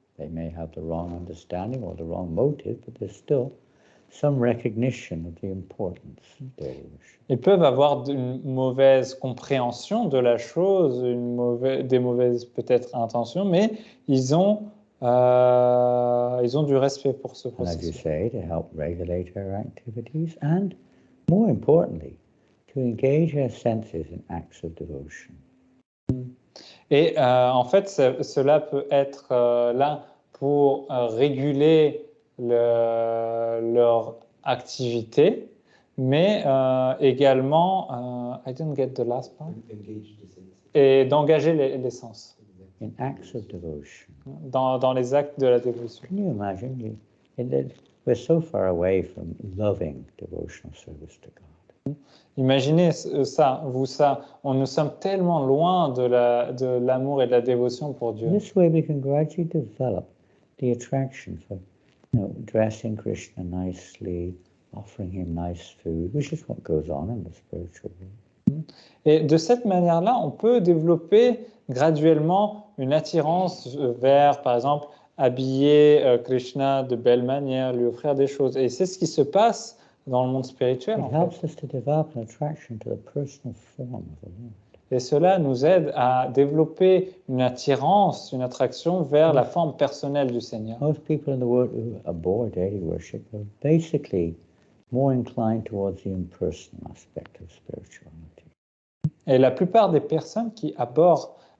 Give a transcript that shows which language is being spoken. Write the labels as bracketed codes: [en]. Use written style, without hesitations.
[en] They may have the wrong understanding or the wrong motive, but there's still some recognition of the importance of deity worship. [fr] Ils peuvent avoir une mauvaise compréhension de la chose, des mauvaises peut-être intentions, mais ils ont du respect pour ce [en] And as you [fr] processus. [en] say, to help regulate our activities, and more importantly, to engage our senses in acts of devotion. [fr] Et en fait, cela peut être là pour réguler leur activité, mais également, [en] I didn't get the last part, Engage the senses. [fr] et d'engager les sens [en] In acts of devotion. [fr] dans les actes de la dévotion. [en] Can you imagine? We're so far away from loving devotional service to God. [fr] Imaginez ça, nous sommes tellement loin de l'amour et de la dévotion pour Dieu. [en] This way we can gradually develop the attraction for, dressing Krishna nicely, offering him nice food, which is what goes on in the spiritual world. [fr] Et de cette manière-là, on peut développer graduellement une attirance vers, par exemple, habiller Krishna de belle manière, lui offrir des choses. Et c'est ce qui se passe dans le monde spirituel, [en] It [fr] en fait. [en] helps us to develop an attraction to the personal form of the Lord. [fr] Et cela nous aide à développer une attirance, une attraction vers la forme personnelle du Seigneur. [en] Most people in the world who abhor deity worship are basically more inclined towards the impersonal aspect of spirituality. [fr] Et la plupart des personnes qui abordent